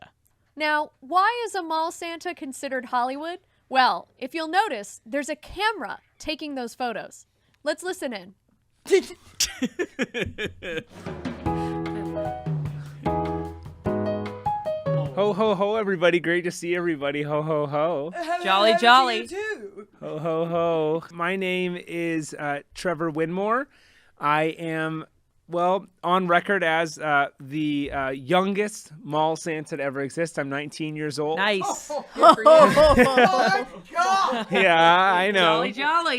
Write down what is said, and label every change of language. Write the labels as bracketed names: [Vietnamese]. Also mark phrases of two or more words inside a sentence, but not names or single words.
[English] Now, why is a mall Santa considered Hollywood? Well, if you'll notice, there's a camera taking those photos. Let's listen in. Ho, ho, ho, everybody. Great to see everybody. Ho, ho, ho. Jolly, jolly. Ho, ho, ho. My name is Trevor Winmore. I am, on record as the youngest mall Santa to ever exist. I'm 19 years old. Nice. Yeah, I know. Jolly, jolly.